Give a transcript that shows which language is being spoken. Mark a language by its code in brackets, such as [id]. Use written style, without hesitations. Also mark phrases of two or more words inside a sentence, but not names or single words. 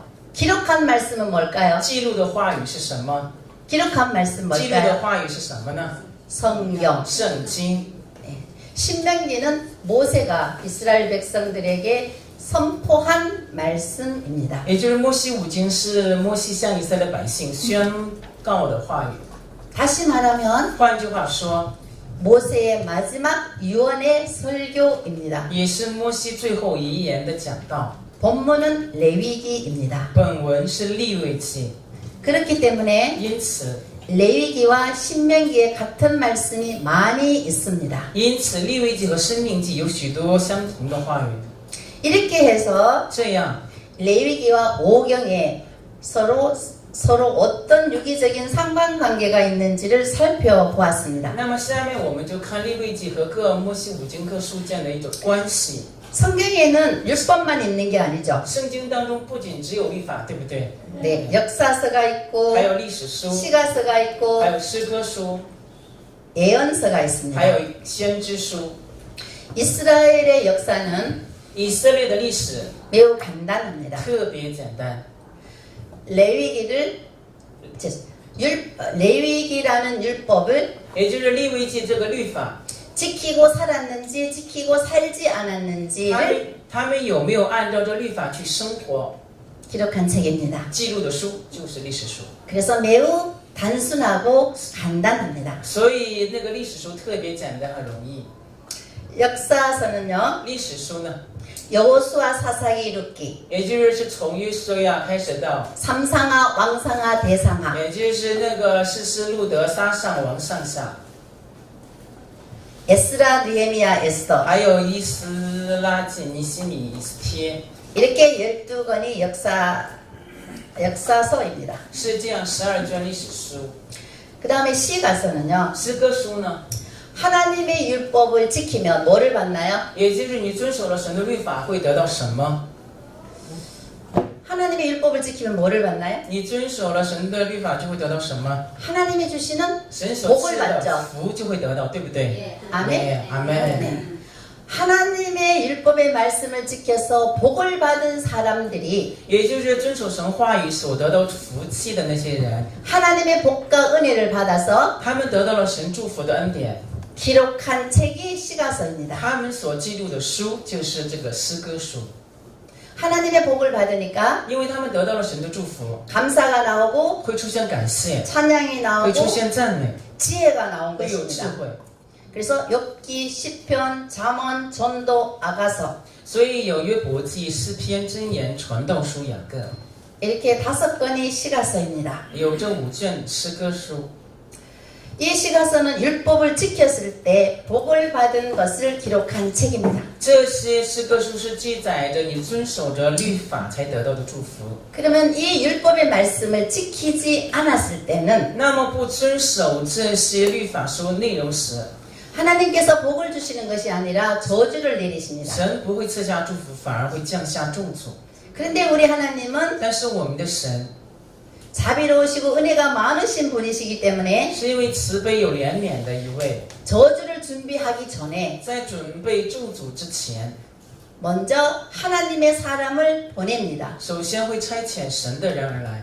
[ko] 기록한 말씀은 뭘까요? [zh] 记录的话语是什么？ [ko] 기록한 말씀 [zh] 记录的 [ko] 뭘까요? [zh] 话语是什么呢？ [ko] 성경. [zh] 圣经。 [ko] 신명기는 모세가 이스라엘 백성들에게 선포한 말씀입니다. [zh] 也就是摩西五经是摩西向以色列百姓宣告的话语。 [ko] 다시 말하면 [zh] 换句话说， [ko] 모세의 마지막 유언의 설교입니다. [zh] 也是摩西最后遗言的讲道。 [ko] 본문은 레위기입니다. [zh] 本文是利未记， [ko] 그렇기 때문에 [zh] 因此 [ko] 레위기와 신명기에 같은 말씀이 많이 있습니다. [zh] 利未记和生命记有许多相同的话语。 [ko] 이렇게 해서 [zh] 这样， [ko] 레위기와 오경에 서로 어떤 유기적인 상관관계가 있는지를 살펴보았습니다. [zh] 那么下面我们就看利未记和各摩西五经各书间的一种关系。 [ko] 성경에는 율법만 있는 게 아니죠. [zh] 圣经当中不仅只有律法，对不对？ [ko] 네, 역사서가 있고 [zh] 还有历史书， [ko] 시가서가 있고 [zh] 还有诗歌书， [ko] 예언서가 있습니다. [zh] 还有先知书。 [ko] 이스라엘의 역사는 [zh] 以色列的历史 [ko] 매우 간단합니다. [zh] 特别简单。 [ko] 레위기라는 율법을 [zh] 也就是利未记这个律法， [ko] 지키고 살았는지 지키고 살지 않았는지를 [zh] 他们有没有按照这律法去生活？ [ko] 기록한 책입니다. [zh] 记录的书就是历史书， [ko] 그래서 매우 단순하고 간단합니다. [zh] 所以那个历史书特别简单和容易。 [ko] 역사서는요. [zh] 历史书呢， [ko] 여호수아 사사기 룻기 [zh] 也就是从约书亚开始到， [ko] 삼상하 왕상하 대상하 [zh] 也就是那个士师路德撒上王上下， [ko] 에스라 느헤미야 에스더 [zh] 还有伊斯拉记尼西米以斯帖， [ko] 이렇게 12권이 역사서입니다. [zh] 是这样12卷历史书。 [ko] 그 다음에 시가서는요. [zh] 诗歌书呢， [ko] 하나님의 율법을 지키면 뭐를 받나요? [zh] 也就是你遵守了神的律法会得到什么？ [ko] 하나님의 율법을 지키면 뭐를 받나요? [zh] 你遵守了神的律法就会得到什么？ [ko] 하나님이 주시는 [zh] 神所赐 [ko] 복을 [zh] 的 [ko] 받죠. [zh] 福就会得到，对不对？ [ko] 아멘. 아멘. 네. 하나님의 율법의 말씀을 지켜서 복을 받은 사람들이 [zh] 也就是遵守神话语所得到福气的那些人， [ko] 하나님의 복과 은혜를 받아서 [zh] 他们得到了神祝福的恩典， [ko] 기록한 책이 시가서입니다. [zh] 他们所记录的书就是这个诗歌书， [ko] 하나님의 복을 받으니까 [zh] 因为他们得到了神的祝福， [ko] 감사가 나오고 [zh] 会出现感谢， [ko] 찬양이 [zh] 会出 [ko] 나오고 [zh] 现赞美， [ko] 지혜가 나온 [zh] 会有智 [ko] 것입니다. [zh] 慧。 [ko] 그래서 욥기, 시편, 잠언, 전도, 아가서 [zh] 所以有约伯记、诗篇、箴言、传道书、雅各， [ko] 이렇게 5권이 시가서입니다. [zh] 有这5卷诗歌书。 [ko] 이 시가서는 율법을 지켰을 때 복을 받은 것을 기록한 책입니다. [zh] 这些诗歌书是记载着你遵守着律法才得到的祝福。 [ko] 그러면 이 율법의 말씀을 지키지 않았을 때는 [zh] 那么不遵守这些律法书内容时， [ko] 하나님께서 복을 주시는 것이 아니라 저주를 내리십니다. [zh] 神不会赐下祝福，反而会降下咒诅。 [ko] 그런데 우리 하나님은 [zh] 但是我们的神 [ko] 자비로우시고 은혜가 많으신 분이시기 때문에 [zh] 是因为慈悲有怜悯的一位， [ko] 저주를 준비하기 전에 [zh] 在准备咒诅之前， [ko] 먼저 하나님의 사람을 보냅니다. [zh] 首先会差遣神的人而来，